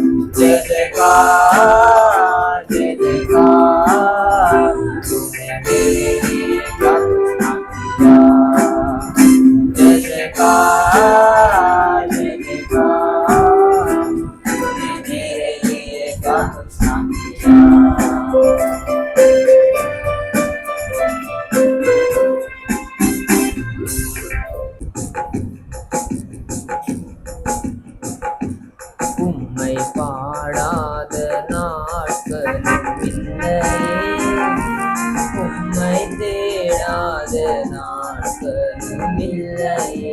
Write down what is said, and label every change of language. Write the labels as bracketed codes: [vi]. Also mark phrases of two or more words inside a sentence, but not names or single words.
[hi] जय जयकार जय जयकार, तूने मेरे लिए क्या कुछ ना किया। जय जयकार जय जयकार, तूने मेरे लिए क्या कुछ ना किया। [ta] உம்மை பாடாத நாட்களும் இல்லையே, உம்மை தேடாத நாட்களும் இல்லையே.